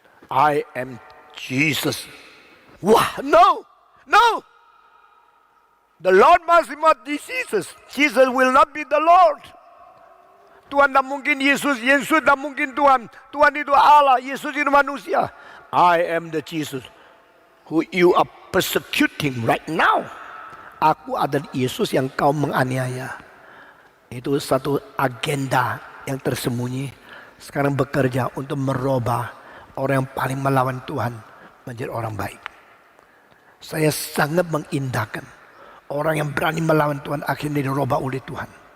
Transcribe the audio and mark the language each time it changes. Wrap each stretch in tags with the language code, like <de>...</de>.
<en>I am Jesus. Wah, no, no. The Lord must not be Jesus. Jesus will not be the Lord.</en> <id>Tuhan tidak mungkin Yesus. Yesus tidak mungkin Tuhan. Tuhan itu Allah. Yesus itu manusia.</id> <en>I am the Jesus who you are persecuting right now.</en> <id>Aku adalah Yesus yang kau menganiaya. Itu satu agenda yang tersembunyi. Sekarang bekerja untuk merubah orang yang paling melawan Tuhan menjadi orang baik. Saya sangat mengindahkan orang yang berani melawan Tuhan akhirnya dirubah oleh Tuhan.</id>